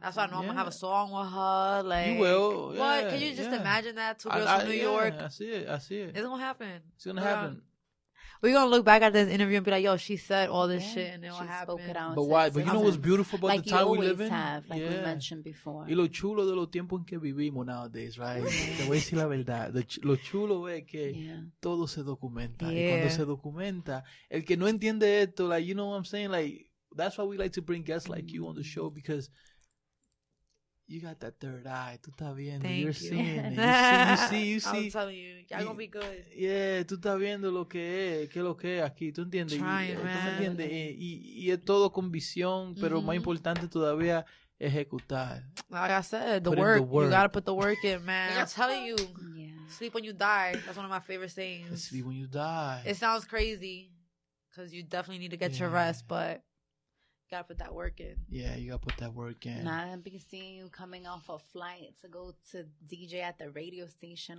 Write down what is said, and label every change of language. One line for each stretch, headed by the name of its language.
English: That's why I know I'm gonna have a song with her. Like, you will. Yeah, what? Can you just imagine that? Two girls from New York. I see it. It's gonna happen. It's gonna happen. We're going to look back at this interview and be like, yo, she said all this shit and then what happened. But why? But you know what's beautiful about the time we live in? Like we mentioned before.
Spanish: Y lo chulo de los tiempos en que vivimos
English: nowadays, right?
Spanish: Te voy a decir la verdad. Lo chulo es que todo se documenta. Y cuando se documenta, el que no entiende esto,
English: like, you know what I'm saying? Like, that's why we like to bring guests like you on the show, because you got that third eye.
Spanish: Tú estás viendo.
English: You're seeing it. You see. I'm telling you. Y'all gonna be good.
Spanish: Yeah, tú estás viendo lo que es. ¿Qué es lo que es aquí? ¿Tú entiendes?
English: Trying,
Spanish: ¿Tú me entiendes? Y es todo con visión, pero más importante todavía, ejecutar.
English: Like I said, the work. You gotta put the work in, man. I'm telling you. Yeah. Sleep when you die. That's one of my favorite sayings. Sleep when you die. It sounds crazy, because you definitely need to get your rest, but you gotta put that work in. Yeah, you gotta put that work in. Nah, I've been seeing you coming off a flight to go to DJ at the radio station.